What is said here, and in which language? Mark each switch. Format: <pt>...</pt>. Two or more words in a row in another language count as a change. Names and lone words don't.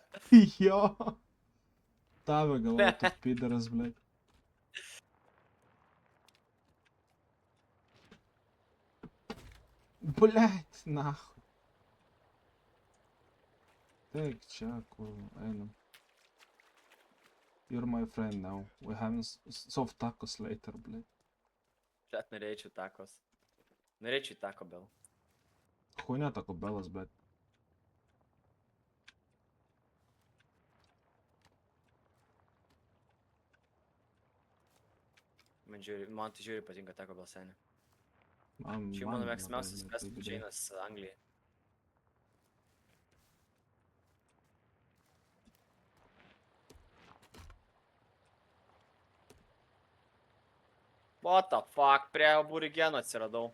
<lt>Jo. Tave galvoju, tu pidaras, blėt. Blėt, nahu. Taip, čia, kur einam.</lt> <en>You're my friend now. We having soft tacos later,</en> <lt>blėt. Blėt, norėčiau takos. Norėčiau tako bel. Хуйня Taco Bellas, blėt. Man tai žiūri patinka tako bel seniai. Man, Čia mano mėgstamiausias</lt> <en>fast food</en> <lt>čainas Anglijai.</lt> <en>What the fuck,</en> <lt>prie aborigeno atsiradau.</lt>